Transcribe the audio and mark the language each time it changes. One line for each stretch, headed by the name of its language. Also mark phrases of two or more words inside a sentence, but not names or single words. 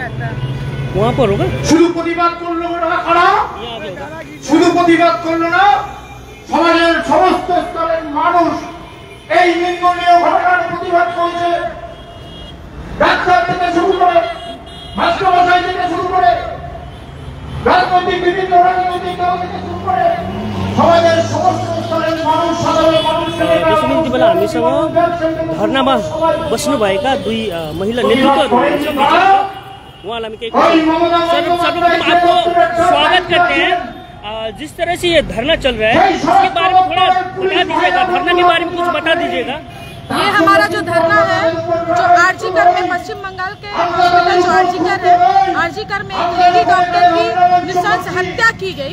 Bangla: শুধু প্রতিবাদ করলো না কারা, শুধু প্রতিবাদ করলো না, সমাজের সমস্ত স্তরের মানুষ এই নিন্দনীয় ঘটনার প্রতিবাদ করেছে। ডাক্তার থেকে শুরু করে, মাস্টারমশাই থেকে শুরু করে রাজনৈতিক বিভিন্ন রাজনৈতিক দল থেকে শুরু করে সমাজের সমস্ত স্তরের মানুষ, সাধারণ মানুষকে
Nepali: त्यसैले बेला हामीसँग धरनामा बस्नुभएका दुई महिला नेतृत्वहरू उहाँलाई हामी केही सर्वप्रथम
Hindi: आपको स्वागत करते हैं। जिस तरह से ये धरना चल रहा है इसके बारे में थोड़ा बता दीजिएगा, धरना के बारे में कुछ बता दीजिएगा। ये हमारा जो धरना है, जो आरजीकर में पश्चिम बंगाल के हॉस्पिटल जो आरजीकर है, आरजीकर में एक
English: lady doctor
Hindi: की नृशंस हत्या की गई।